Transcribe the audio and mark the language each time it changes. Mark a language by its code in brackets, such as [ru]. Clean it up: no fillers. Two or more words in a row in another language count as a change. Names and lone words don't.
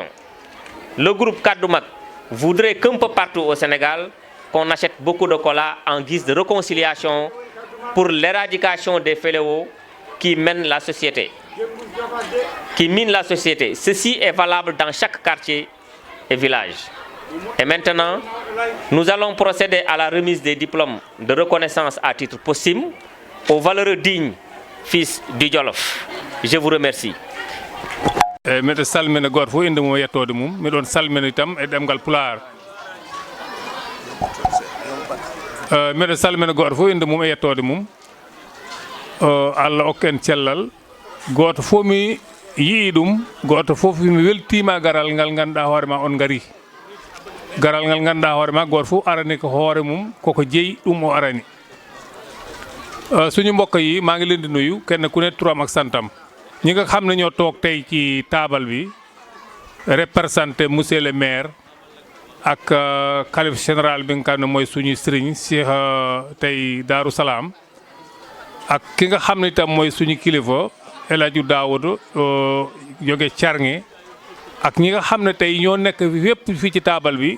[fr] Le groupe Kadoumak voudrait qu'un peu partout au Sénégal, qu'on achète beaucoup de kola en guise de réconciliation pour l'éradication des fléaux qui mènent la société, qui minent la société. Ceci est valable dans chaque quartier et village. Et maintenant, nous allons procéder à la remise des diplômes de reconnaissance à titre posthume aux valeureux dignes fils du Jolof. Je vous remercie. [ff] Mbeɗa salmina goto fof inde mum e yettode mum miɗon salmina itam e ɗemgal Pulaar mbeɗa salmina goto fof inde mum e yettode mum Allah hokken cellal goto fof mi yii ɗum goto fof mi weltima garal ngal ganduɗa hoore ma on gari garal ngal ganduɗa hoore ma goto fof arani ko hoore mum koko jeeyi ɗum o arani [wo] suñu mbokk yi maa ngi leen di nuyu kenn ku ne turam ak santam ñi nga xam ne ñoo toog tey ci taabal bi [fr] représenté monsieur le maire [wo] ak xalif général bi nga xam ne mooy suñu sëriñ Cheikh tey Daaru Salaam ak ki nga xam ne itam mooy suñu kilifa El Hadj Daoud jóge Carnge ak ñi nga xam ne tey ñoo nekk yépp fii ci taabal bi